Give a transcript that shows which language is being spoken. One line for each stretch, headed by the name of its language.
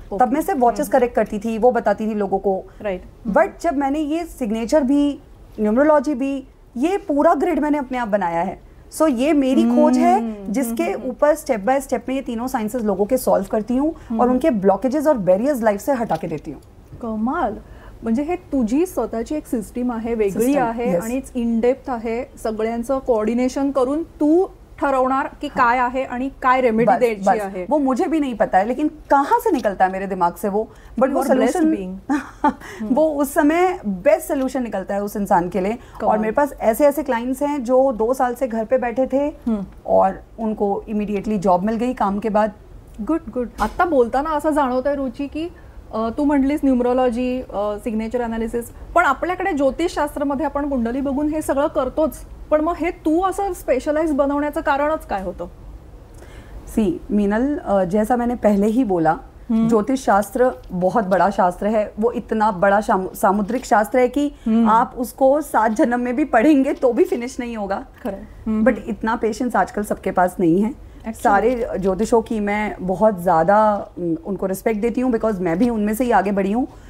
Hindi: तब मैं सिर्फ वॉचेस करेक्ट करती थी, वो बताती थी लोगों को, राइट। बट जब मैंने ये सिग्नेचर भी, न्यूमरोलॉजी भी, ये पूरा ग्रिड मैंने अपने आप बनाया है। सो ये मेरी खोज है जिसके ऊपर स्टेप बाय स्टेप में ये तीनों साइंसेस लोगों के सॉल्व करती हूँ और उनके ब्लॉकेजेस और बैरियर्स लाइफ से हटा के देती हूँ।
Marathi: कमाल, म्हणजे हे तुझी स्वतःची एक सिस्टीम आहे, वेगळी आहे आणि इन डेप्थ आहे, सगळ्यांचं कोऑर्डिनेशन करून तू ठरवणार की काय आहे आणि काय रेमेडी द्यायची आहे।
Hindi: वो मुझे भी नहीं पता है, लेकिन कहाँ से निकलता है मेरे दिमाग से वो, बट वो सोल्यूशन वो उस समय बेस्ट सोल्यूशन निकलता है उस इंसान के लिए। और मेरे पास ऐसे ऐसे क्लाइंट्स हैं जो 2 साल से घर पे बैठे थे और उनको इमीडिएटली जॉब मिल गई काम के बाद।
English: Good.
Marathi: आता बोलताना असं जाणवतंय रुची की तू म्हटलीस न्यूमरोलॉजी, सिग्नेचर अनालिसिस, पण आपल्याकडे ज्योतिषशास्त्रामध्ये आपण कुंडली बघून हे सगळं करतोच, पण मग हे तू असं स्पेशलाइज बनवण्याचं कारणच काय होतं?
Hindi: सी मीनल, जैसा मैंने पहले ही बोला, ज्योतिष शास्त्र बहुत बड़ा शास्त्र है। वो इतना बड़ा सामुद्रिक शास्त्र है कि आप उसको 7 जन्म में भी पढ़ेंगे तो भी फिनिश नहीं होगा। बट इतना पेशेंस आजकल सबके पास नहीं है। सारे ज्योतिषों की मैं बहुत ज़्यादा उनको रिस्पेक्ट देती हूँ, बिकॉज मैं भी उनमें से ही आगे बढ़ी हूँ।